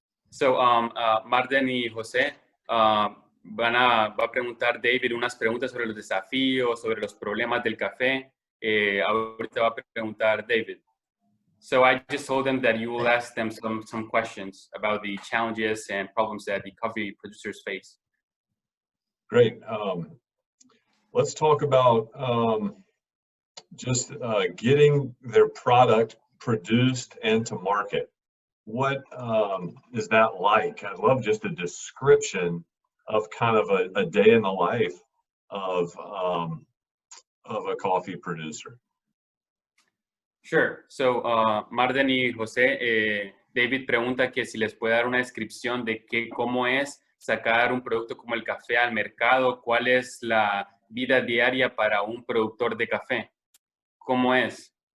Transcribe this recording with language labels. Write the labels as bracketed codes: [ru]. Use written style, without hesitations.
[es] So Marden y José va a preguntar David unas preguntas sobre los desafíos, sobre los problemas del café. Ahorita va a preguntar David. [en] So I just told them that you will ask them some questions about the challenges and problems that the coffee producers face. Great. Let's talk about just getting their product produced and to market. What is that like? I'd love just a description of kind of a day in the life of a coffee producer. Sure. [es] So Marden y José, David pregunta que si les puede dar una descripción de cómo es sacar un producto como el café al mercado, cuál es la vida diaria para un productor de café. ¿Cómo es?